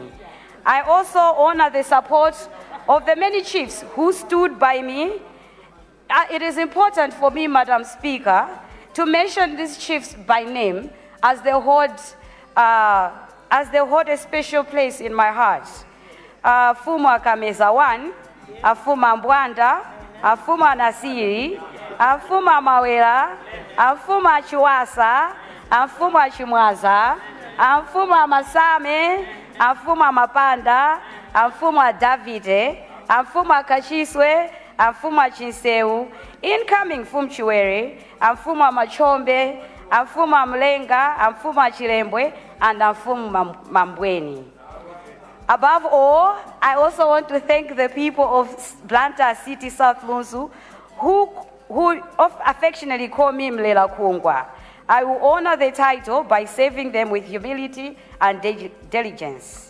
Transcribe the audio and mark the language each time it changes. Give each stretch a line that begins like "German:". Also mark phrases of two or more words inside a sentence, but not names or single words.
English: I also honor the support of the many chiefs who stood by me. It is important for me, Madam Speaker, to mention these chiefs by name as they hold a special place in my heart. Fuma Kameza 1, Afuma Mbwanda, Afuma Nasiri, Afuma Mawela, Afuma Chiwasa, Afuma Chimwaza, Afuma Masame, Afuma Mapanda, Afuma Davide, Afuma Kachiswe, Afuma Chinseu, incoming Fumchiwere, Afuma Machombe, Afuma Mlenga, Afuma Chilembwe, and Afuma Mambweni. Above all, I also want to thank the people of Blantyre City South Lunzu who affectionately call me Mlela Kungwa. I will honor the title by serving them with humility and diligence.